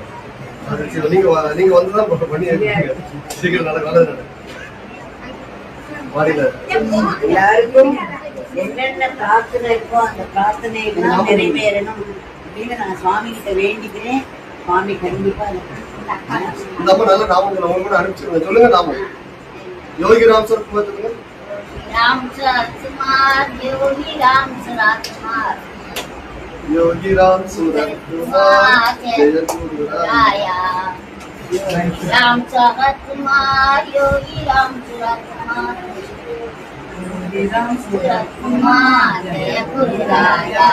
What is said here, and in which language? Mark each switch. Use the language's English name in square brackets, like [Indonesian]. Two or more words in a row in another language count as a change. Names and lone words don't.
[Tamil] அது நீங்க வந்துதான் பண்ணி சீக்கிரம் நல்லது மாறியில எல்லாருக்கும் என்னென்ன பிரார்த்தனை இருக்கோ அந்த பிரார்த்தனை எல்லாம் நிறைவேறணும் அப்படின்னு நான் சுவாமி கிட்ட வேண்டிக்கிறேன். சுவாமி கண்டிப்பா இந்த அம்மா நல்ல நாமம் நம்ம கூட அனுப்பிச்சிருங்க. சொல்லுங்க நாமம். யோகி ராம் சரத்குமார் சொல்லுங்க. [Hindi] राम कुमार योगी राम कुमार योगी राम सूरत कुमार जय गुरुराया राम कुमार योगी राम कुमार कुमार जय गुरुराया